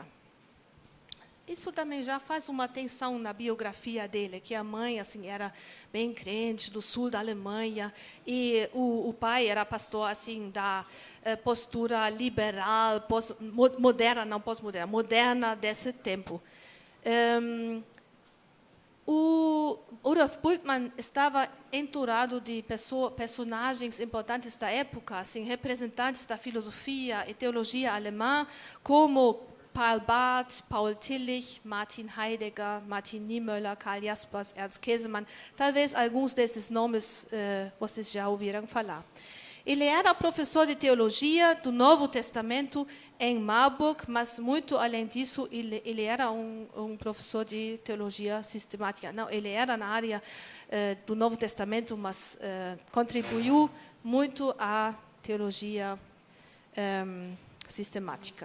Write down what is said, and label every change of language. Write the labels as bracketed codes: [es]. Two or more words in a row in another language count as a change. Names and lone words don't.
[pt] Isso também já faz uma tensão na biografia dele, que a mãe assim era bem crente do sul da Alemanha e o pai era pastor assim da postura liberal, moderna desse tempo. O Rudolf Bultmann estava entourado de personagens importantes da época, assim, representantes da filosofia e teologia alemã, como Karl Barth, Paul Tillich, Martin Heidegger, Martin Niemöller, Karl Jaspers, Ernst Käsemann. Talvez alguns desses nomes vocês já ouviram falar. Ele era professor de teologia do Novo Testamento em Marburg, mas muito além disso, ele era um professor de teologia sistemática. Não, ele era na área do Novo Testamento, mas contribuiu muito à teologia sistemática.